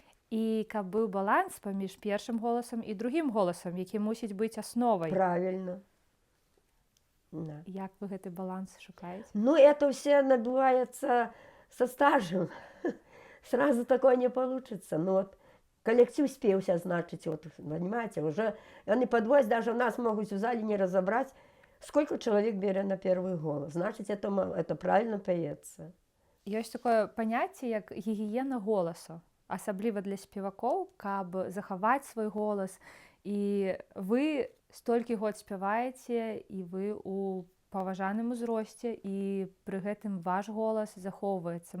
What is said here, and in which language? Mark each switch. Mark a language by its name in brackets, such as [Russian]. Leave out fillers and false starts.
[Belarusian] І каб быў баланс паміж першым голасам і другім голасам, які мусіць быць асновай. [Russian] Правильно. Да. [Belarusian] Як вы гэты баланс шукаеце? [Russian] Ну, это все набывается со стажем. Сразу такое не получится. Ну, вот коллектив спелся, значит, вот, понимаете, уже они подвозят, даже у нас могут в зале не разобрать, сколько человек берет на первый голос. Значит, это правильно поется. [Belarusian] Ёсць такое паняцце, як гігіена голасу. Асабліва для спевакоў, каб захаваць свой голас. І вы столькі год спяваеце, і вы ў паважаным узросце, і пры гэтым ваш голас захоўваецца.